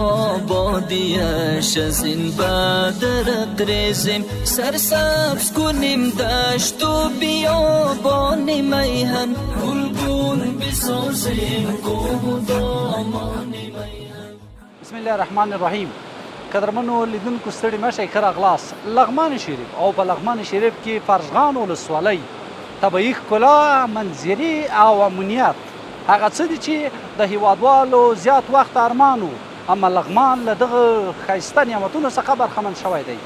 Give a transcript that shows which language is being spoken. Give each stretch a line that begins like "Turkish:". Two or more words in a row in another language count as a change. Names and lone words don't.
Persian: آبادیش از این بدرق ریزیم، سرسبز کنیم دشت و بیابان میهن، گلگون بسازیم کوه و دامان میهن.
Arabic: بسم الله الرحمن الرحیم.
Pashto: قدرمنو لیدونکو ستړي مشئ ښه راغلاست. لغمان شریف او په لغمان شریف کې فرزغان ولسوالۍ طبیعي ښکلا، منظرې او امنیت هغه څه دي چې د هیوادوالو زیات وخت ارمان و، اما لغمان له دغه ښایسته نعمتونو څخه برخمن شوی دی.